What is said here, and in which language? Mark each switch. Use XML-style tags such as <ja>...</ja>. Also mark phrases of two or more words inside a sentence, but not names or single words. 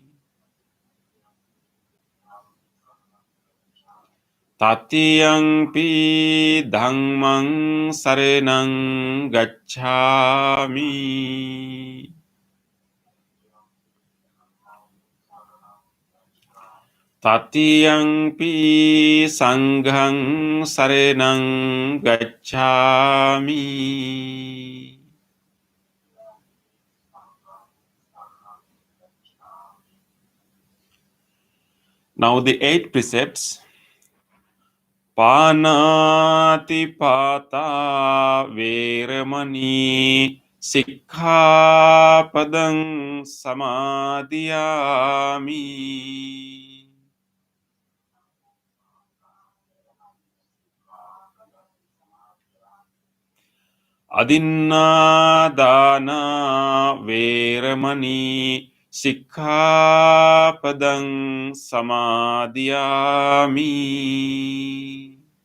<pi>Tatiyampi dhammang sarenang gacchami. Tatiyampi sanghang sarenang gacchami.</pi> <en>Now the 8 precepts.</en> <pi>Panati pata veramani sikkhapadang samadhiyami. Adinādāna veramani sikkhapadang samadhiyami.</pi>